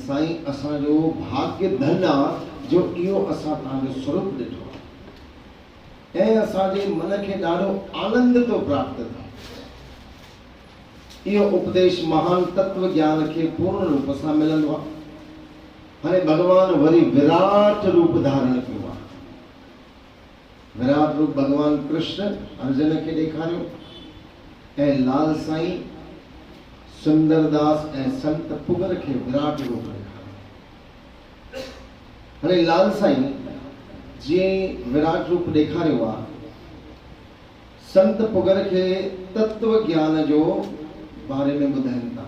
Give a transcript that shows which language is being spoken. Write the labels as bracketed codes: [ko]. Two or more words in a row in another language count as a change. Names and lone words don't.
[sd] साईं असांजो भाग्य धन आहे जो इहो असां तव्हांजो स्वरूप ॾिठो ऐं असांजे मन खे ॾाढो आनंद थो प्राप्त थिए। इहो उपदेश महान तत्व ज्ञान खे पूर्ण रूप सां मिलंदो आहे। हाणे भगवान वरी विराट रूप धारण कयो आहे। विराट रूप भगवान कृष्ण अर्जुन खे ॾेखारियो ऐं लाल साईं सुंदरदास ऐं संत पुगर खे विराट रूप ॾेखारियो। हाणे लाल साईं जीअं विराट रूप ॾेखारियो आहे, संत पुगर खे तत्व ज्ञान जो बारे में ॿुधाइनि था।